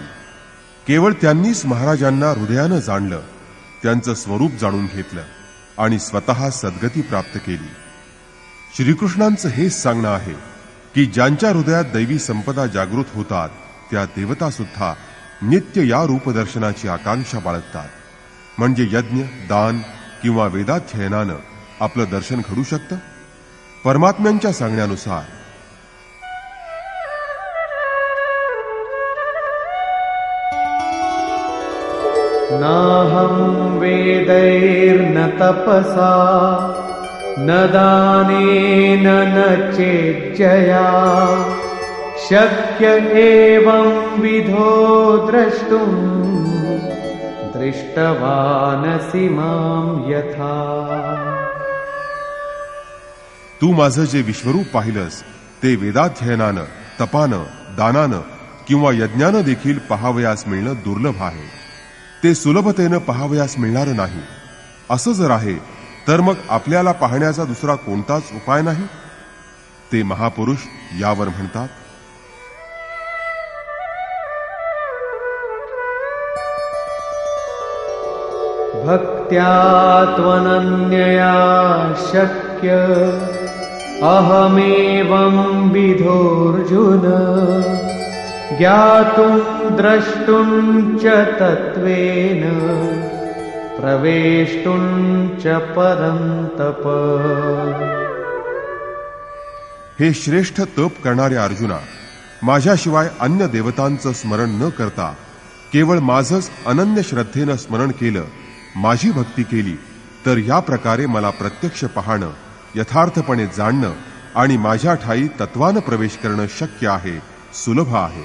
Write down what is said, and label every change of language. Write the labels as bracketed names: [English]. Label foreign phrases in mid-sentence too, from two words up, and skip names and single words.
[Marathi] केवळ त्यांनीच महाराजांना हृदयानं जाणलं, त्यांचं स्वरूप जाणून घेतलं आणि स्वतः सद्गती प्राप्त केली. श्रीकृष्णांचं हेच सांगणं आहे की की ज्यांच्या हृदयात दैवी संपदा जागृत होतात त्या देवता सुद्धा नित्य या रूपदर्शनाची आकांक्षा बाळगतात. म्हणजे यज्ञ, दान किंवा वेदाध्ययनानं आपलं दर्शन घडू शकतं. परमात्म्यांच्या सांगण्यानुसार [Sanskrit] नाहं वेदैर्न तपसा न दानेन न चेज्जया शक्य एवं विधो द्रष्टुम् दृष्टवानसि मां यथा. [Marathi] तू माझं जे विश्वरूप पाहिलंस ते वेदाध्ययनानं, तपानं, दानानं किंवा यज्ञानं देखील पहावयास मिळणं दुर्लभ आहे. ते सुलभतेनं पहावयास मिळणारं नाही. असं जर आहे तर मग आपल्याला पाहण्याचा दुसरा कोणताच उपाय नाही. ते महापुरुष यावर म्हणतात, [Sanskrit] भक्त्या त्वनन्यया शक्य अहमेवं विधोऽर्जुन ज्ञातुं द्रष्टुं च तत्त्वेन प्रवेष्टुं च परन्तप. [Marathi] हे श्रेष्ठ तप करणाऱ्या अर्जुना, माझ्याशिवाय अन्य देवतांचं स्मरण न करता केवळ माझंच अनन्य श्रद्धेनं स्मरण केलं, माझी भक्ती केली तर या प्रकारे मला प्रत्यक्ष पाहणं, यथार्थपणे जाणणं आणि माझ्या ठाई तत्वानं प्रवेश करणं शक्य आहे, सुलभ आहे.